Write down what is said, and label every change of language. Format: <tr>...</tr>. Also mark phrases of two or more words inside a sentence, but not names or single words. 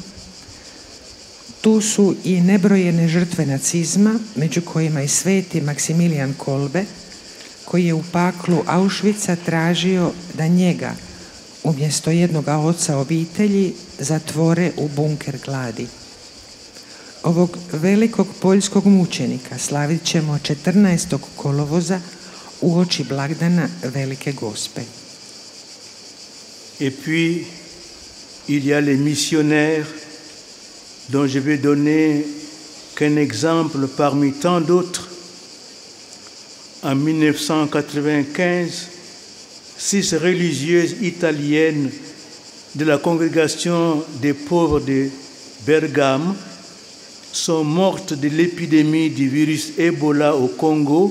<hr>Tu su i nebrojene žrtve nacizma, među kojima i sveti Maksimilijan Kolbe, koji je u paklu Auschwitza tražio da njega, umjesto jednoga oca obitelji, zatvore u bunker gladi. Ovog velikog poljskog mučenika slavit ćemo 14. kolovoza uoči blagdana Velike Gospe.</hr> <fr>Et puis, il y a les missionnaires dont je vais donner qu'un exemple parmi tant d'autres. En 1995, 6 religieuses italiennes de la congrégation des pauvres de Bergame sont mortes de l'épidémie du virus Ebola au Congo.</fr>